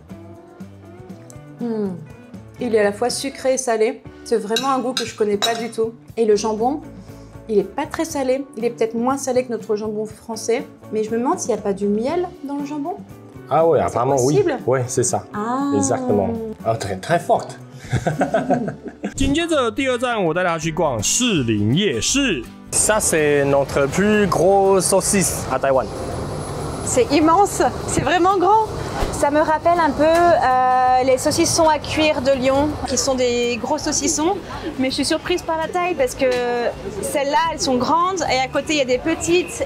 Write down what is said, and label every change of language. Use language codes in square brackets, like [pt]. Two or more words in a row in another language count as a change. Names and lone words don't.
[fr] Il est à la fois sucré et salé. C'est vraiment un goût que je connais pas du tout. Et le jambon, il est pas très salé. Il est peut-être moins salé que notre jambon français. Mais je me demande s'il n'y a pas du miel dans le jambon. Ah oui, apparemment oui. Oui, c'est ça. Ah. Exactement. Ah, très forte. [zh] 紧接着第二站，我带他去逛士林夜市。 [fr] Ça, c'est notre plus gros saucisse à Taïwan. C'est immense, c'est vraiment grand. Ça me rappelle un peu les saucissons à cuire de Lyon, qui sont des gros saucissons. Mais je suis surprise par la taille parce que celles-là, elles sont grandes et à côté, il y a des petites.